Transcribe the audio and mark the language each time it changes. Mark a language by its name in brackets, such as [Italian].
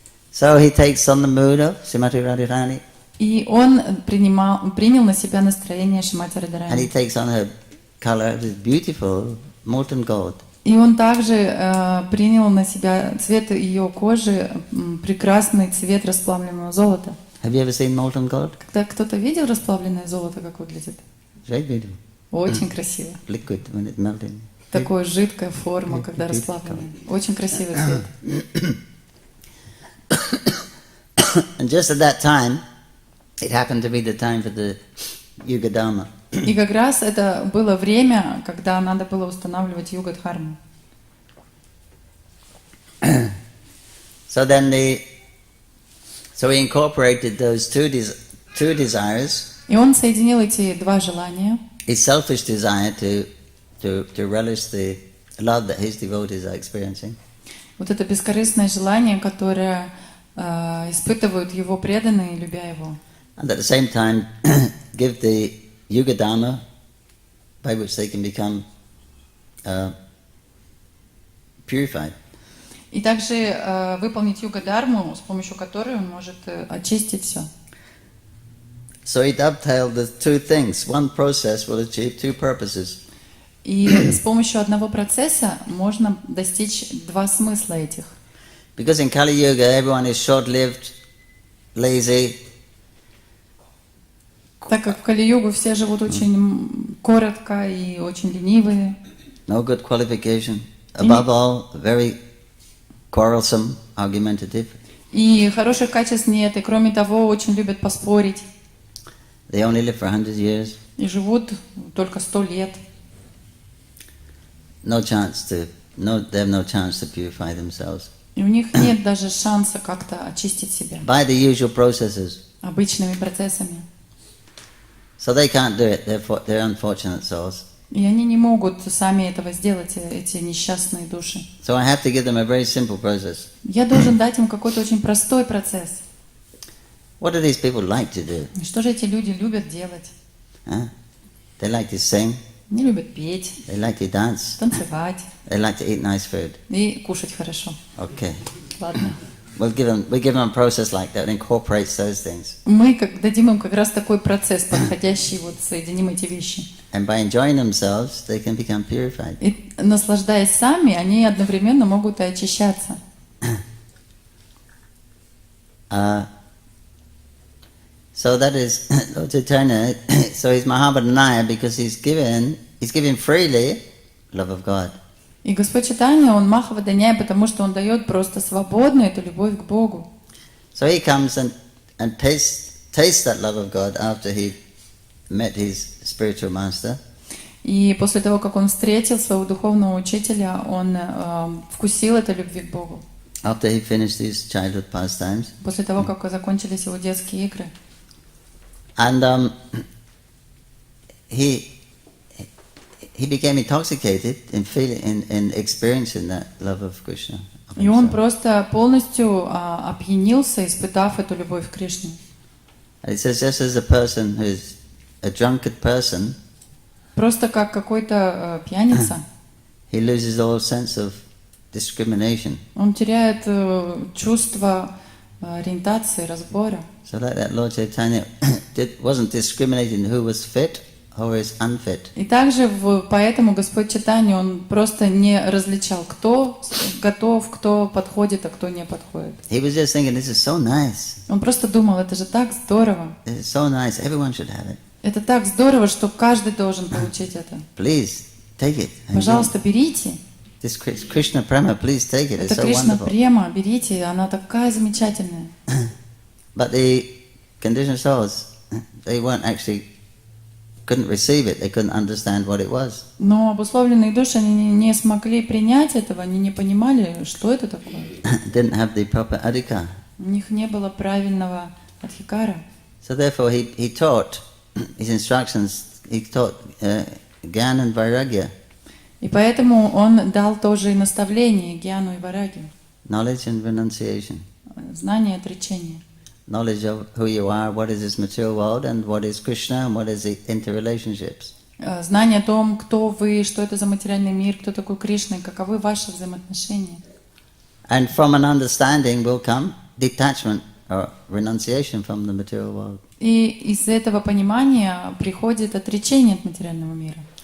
[English] So he takes on the mood of Srimati Radharani. [Russian] И он принял на себя настроение Шримати [English] And he [Russian] Радхарани. [English] takes on her color, this beautiful molten gold. [Russian] И он также принял на себя цвет ее кожи, прекрасный цвет расплавленного золота. [English] Have you ever seen molten gold? [Russian] Когда кто-то видел расплавленное золото, как выглядит? [English] It's very beautiful. [Russian] Очень красиво. [English] Liquid when it's melting. [Russian] Такая жидкая форма, когда расплавленная. Очень красивый цвет. [English] And just at that time, it happened to be the time for the Yuga Dharma. [Russian] И как раз это было время, когда надо было устанавливать юга-дхарму. [English] So he incorporated those two desires. [Russian] И он соединил эти два желания. [English] His selfish desire to relish the love that his devotees are experiencing. [Russian] Вот это бескорыстное желание, которое испытывают его преданные, любя его. [English] And at the same time, give the Yuga Dharma by which they can become purified. [Russian] И также выполнить юга-дхарму, с помощью которой он может очистить все. [English] So he dovetailed the two things. One process will achieve two purposes. [Russian] И с помощью одного процесса можно достичь два смысла этих. [English] Because in Kali Yuga, everyone is short-lived, lazy. [Russian] Так как в Кали-югу все живут очень коротко и очень ленивые. [English] No good qualification. Above all, very quarrelsome, argumentative. [Russian] И хороших качеств нет, и кроме того, очень любят поспорить. [English] They only live for 100 years. [Russian] И живут только 100 лет. [English] They have no chance to purify themselves. [Russian] И у них нет даже шанса как-то очистить себя [English] By the usual processes. [Russian] обычными процессами. [English] So they can't do it. They're unfortunate souls. [Russian] И они не могут сами этого сделать, эти несчастные души. [English] So I have to give them a very simple process. [Russian] Я должен дать им какой-то очень простой процесс. [English] What do these people like to do? [Russian] И что же эти люди любят делать? [English] Huh? They like to sing. [Russian] Они любят петь, [English] They like to dance. [Russian] танцевать [English] They like to eat nice food. [Russian] и кушать хорошо. [English] Okay. [Russian] Ладно. [English] We give them a process like that that incorporates those things. [Russian] Мы дадим им как раз такой процесс, подходящий, вот соединим эти вещи. [English] And by enjoying themselves, they can become purified. [Russian] И наслаждаясь сами, они одновременно могут и очищаться. [English] So that is Lord Chaitanya. So he's Mahabharanaya because he's given freely love of God. [Russian] И Господь Чайтанья, Он Махаваданяй, потому что Он дает просто свободно эту любовь к Богу. [English] So he comes and tastes that love of God after he met his spiritual master. [Russian] И после того, как он встретил своего духовного учителя, он вкусил этой любви к Богу. [English] After he finished his childhood pastimes. [Russian] После того, как закончились его детские игры. [English] And he became intoxicated in experiencing that love of Krishna. [Russian] И он просто полностью опьянился, испытав эту любовь к Кришне. [English] And it says just as a person who is a drunkard person, [Russian] Просто как какой-то пьяница, [English] he loses all sense of discrimination. [Russian] он теряет чувство ориентации, разбора. [English] So like that Lord Chaitanya wasn't discriminating who was fit who is unfit. [Russian] И также поэтому Господь Чайтанья, Он просто не различал, кто готов, кто подходит, а кто не подходит. [English] He was just thinking, this is so nice. [Russian] Он просто думал, это же так здорово. [English] This is so nice. Everyone should have it. [Russian] Это так здорово, что каждый должен получить это. [English] Please take it. [Russian] Пожалуйста, берите. [English] This Krishna Prema, please take it. It's [Russian] Это Кришна [English] wonderful. [Russian] Према, берите, она такая замечательная. [English] But the conditioned souls, they couldn't receive it. They couldn't understand what it was. [Russian] Но обусловленные души, они не смогли принять этого, они не понимали, что это такое. [English] Didn't have the proper adhikar. [Russian] У них не было правильного адхикара. [English] So therefore, he taught his instructions. He taught Gyan and Vairagya, [Russian] И поэтому он дал тоже и наставление гьяну и варагию, [English] knowledge and renunciation, [Russian] знание и отречение. [English] knowledge of who you are, what is this material world, and what is Krishna, and what is the interrelationships. [Russian] Знание о том, кто вы, что это за материальный мир, кто такой Кришна, и каковы ваши взаимоотношения. [English] And from an understanding will come detachment or renunciation from the material world. [Russian] И из этого понимания приходит отречение от материального мира.